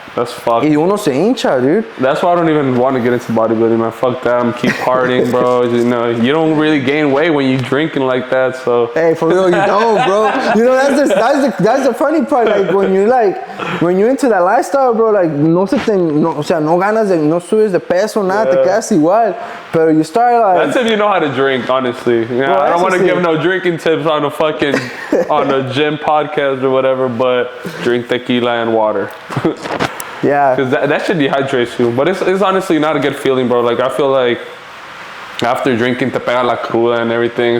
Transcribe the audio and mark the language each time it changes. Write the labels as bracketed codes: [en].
[en] That's fucked. [es] Y uno se hincha, dude. [en] That's why I don't even want to get into bodybuilding, man. Fuck that. I'm keep partying, bro. You know, you don't really gain weight when you drinking like that. So hey, for real, you don't, bro. You know, that's the funny part. Like when you're into that lifestyle, bro. [es] Like no ganas de, no subes de peso, nada, te quedas igual. Pero [en] you start like. That's if you know how to drink, honestly. Yeah, bro, I don't want to give no drinking tips on a gym podcast or whatever, but drink tequila and water. Yeah, because that should dehydrate you. But it's honestly not a good feeling, bro. Like I feel like after drinking [es] te pega la cruda [en] and everything.